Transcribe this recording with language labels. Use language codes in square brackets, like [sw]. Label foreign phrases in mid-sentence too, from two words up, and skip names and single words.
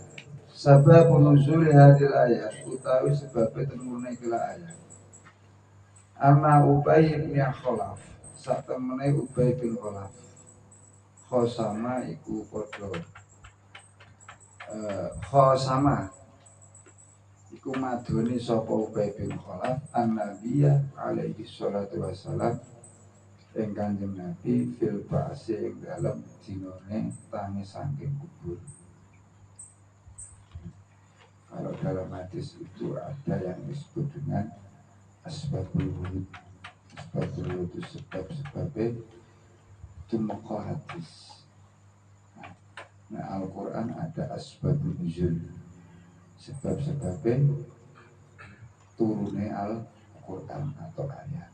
[jv] Sebab nuzul [ar] هذه الآية [jv] utawi sebab temune ikilah ayat. Anna Ubay bin Khalaf, sak temene Ubay bin Khalaf. Khosama iku padha khosama iku madoni sapa Ubay bin Khalaf [ar] النبي عليه الصلاة والسلام [jv] ing Kanjeng Nabi [ar] في البعث [jv] ing dalem dinane tangi saking kubur. [id] Kalau dalam hadis itu ada yang disebut dengan [ar] أسباب الورود. أسباب الورود [id] itu sebab-sebabnya tumeka hadis. Nah Al-Quran ada [ar] أسباب النزول, [id] sebab-sebabnya turunnya Al-Quran atau ayat.